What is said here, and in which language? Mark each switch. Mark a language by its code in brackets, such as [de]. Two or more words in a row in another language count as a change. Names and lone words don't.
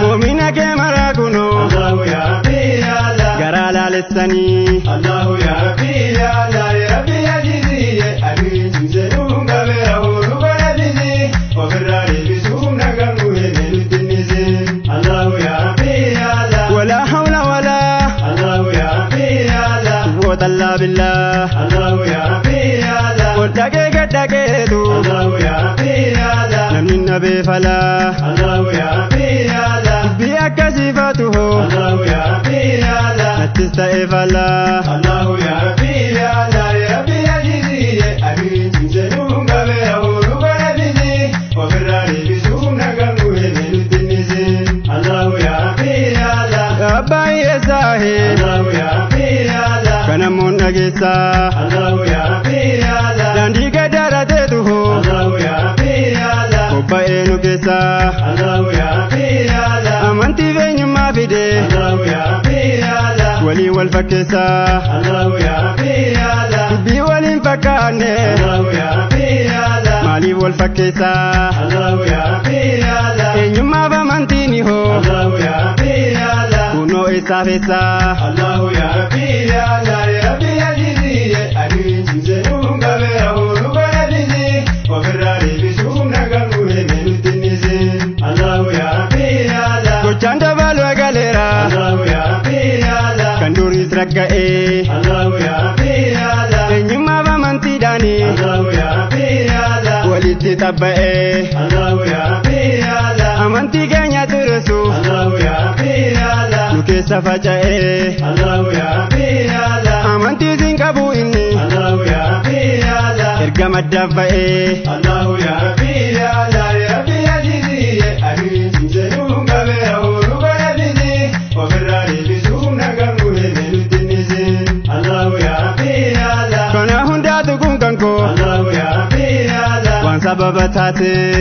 [om] Muumina kee maraa kunoo. [ar] اللهُ يا ربّ يا الله. [om] Garaa laalessanii. [ar] اللهُ يا ربّ يا الله. يا ربّ يا جيدي، يا أبي, Jinzelu, Ngabera, Uru, Bara, Bizi, Ofirra, Debisu, Nagangu, Heme, Nutinisi. اللهُ يا ربّ يا الله. ولا حول ولا. اللهُ يا ربّ يا الله. قوة إلا بالله. اللهُ يا ربّ يا الله. [om] Ol dhaqee gad dhaqeetu. [ar] اللهُ يا ربّ يا الله. [om] Namni na beefalaa. [ar] اللهُ يا ربّ يا الله. [om] Dubbii akkasii faatu hoo? [ar] اللهُ يا ربّ يا الله. [om] Nattis ta'e faallaa. [ar] اللهُ يا ربّ يا الله. يا ربّ يا جزّي يا أمين. [om] Jizzi nu gabe ya uru bara bizi. Ofirra deebisu na gangu ene nuti nisi. [ar] اللهُ يا ربّ يا الله. [om] Ya Abbaa hiyyeessaa hee? [ar] اللهُ يا ربّ يا الله. [om] Kana moon dhageessaa. [ar] اللهُ يا ربّ يا الله. [om] Daandii gad daarateetu hoo? [ar] اللهُ يا ربّ، يا الله. [om] Kobba'ee nu keessa. [ar] اللهُ، يا ربّ، يا الله. [om] Amantii fi eenyummaa fide. [ar] اللهُ، يا ربّ، يا الله. [om] Walii wal fakkeessa. [ar] اللهُ، يا ربّ، يا الله. [om] Dubbii waliin fakkaanne. [ar] اللهُ، يا ربّ، يا الله. [om] Maaliif wal fakkeessa? [ar] اللهُ، يا ربّ، يا الله. [om] Eenyummaa fi amantii ni hoo? [ar] اللهُ، يا ربّ، يا الله. [om] Kunoo eessaa feessa? [ar] اللهُ، يا ربّ، يا الله. يا ربّ، يا جزّي, [om] ya Adiin cimsee dhuunfaa beera oolu bara disi. Ofirraa deebisuun nagaan guure meeluutti nisi. [ar] اللهُ يا ربّ يا الله. [om] Gochaan dabaluu eegaleera. [ar] اللهُ يا ربّ يا الله. [om] Kan duriis ragga'ee. [ar] اللهُ يا ربّ يا الله. [om] Eenyummaa fi amantiidhaani. [ar] اللهُ يا ربّ يا الله. [om] Walitti xabba'ee. [ar] اللهُ يا ربّ يا الله. [om] Amantii keenya tureessu. [ar] اللهُ يا ربّ يا الله. [om] Nu keessa faca'ee. [ar] اللهُ يا ربّ يا الله. [om] Amantii isin qabu inni. [ar] اللهُ يا ربّ يا الله. [om] Erga maddaaf ba'ee. [ar] اللهُ يا ربّ يا الله. يا ربّ يا عزيزي يا عزيزي. [om] Sinseenu qabe ya Uru bara Azizi. Ofirraa deebisuu na kan gure meelutti nisi. [ar] اللهُ يا ربّ يا الله. [om] Kana hundaatu kun kan koo. [ar] اللهُ يا ربّ يا الله. [om] Waan sababa taate.